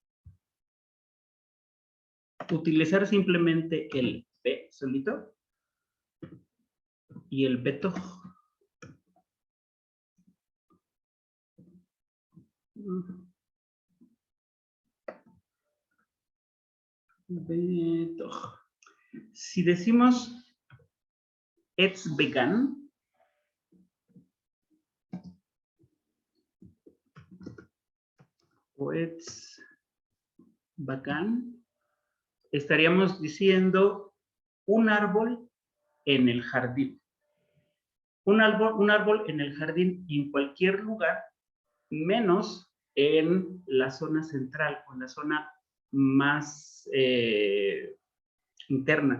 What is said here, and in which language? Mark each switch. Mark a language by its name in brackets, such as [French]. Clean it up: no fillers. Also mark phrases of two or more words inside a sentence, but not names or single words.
[Spanish] Utilizar simplemente el be solito y el betoj. Betoj. Si decimos [Hebrew] עץ בגן, [Spanish] o [Hebrew] עץ בגן, [Spanish] estaríamos diciendo un árbol en el jardín. Un árbol en el jardín en cualquier lugar, menos en la zona central o en la zona más interna.